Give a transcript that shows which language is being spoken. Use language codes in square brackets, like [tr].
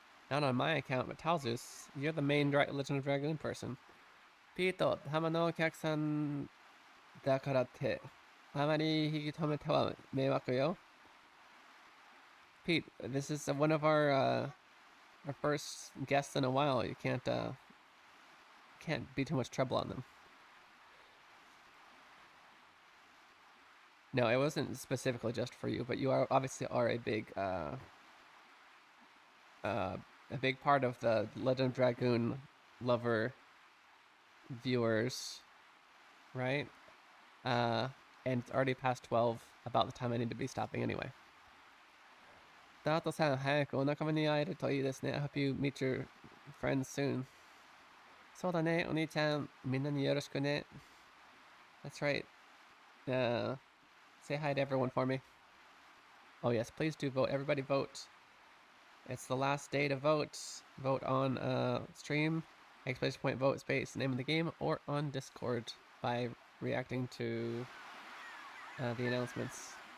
[en] Not on my account, but Talzus, you're the main Legend of Dragoon person. [ja] ピート、浜のお客さんだからって、あまり引き止めては迷惑よ。 [en] Pete, this is one of our first guests in a while. You can't be too much trouble on them. No, it wasn't specifically just for you, but you are obviously a big part of the Legend of Dragoon lover viewers, right? And it's already past 12, about the time I need to be stopping anyway. [ja] Dato-san, 早くお仲間に会えるといいですね. [en] I hope you meet your friends soon. [ja] そうだね、お兄ちゃん、みんなによろしくね. [en] That's right. Say hi to everyone for me. Oh yes, please do vote. Everybody vote. It's the last day to vote. Vote on stream, exclamation point vote space, name of the game, or on Discord by reacting to the announcements.